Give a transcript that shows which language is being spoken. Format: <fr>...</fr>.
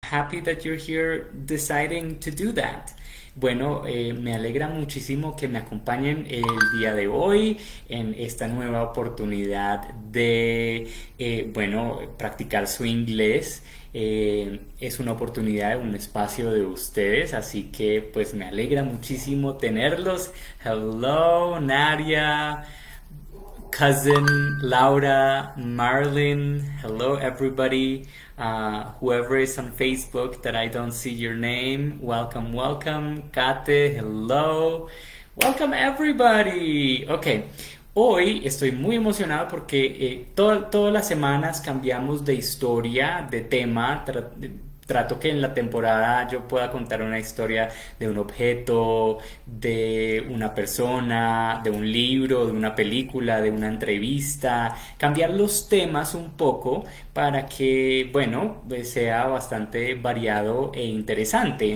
<en>happy that you're here deciding to do that.</en> <es>Bueno, me alegra muchísimo que me acompañen el día de hoy en esta nueva oportunidad de, bueno, practicar su inglés. Es una oportunidad, un espacio de ustedes, así que pues me alegra muchísimo tenerlos.</es> <en>Hello, Nadia, cousin Laura, Marlin. Hello, everybody. Whoever is on Facebook that I don't see your name, welcome, welcome. Kate, hello. Welcome, everybody.</en> <es>Ok, hoy estoy muy emocionado porque todas las semanas cambiamos de historia, de tema. Trato que en la temporada yo pueda contar una historia de un objeto, de una persona, de un libro, de una película, de una entrevista, cambiar los temas un poco para que, bueno, pues sea bastante variado e interesante.</es>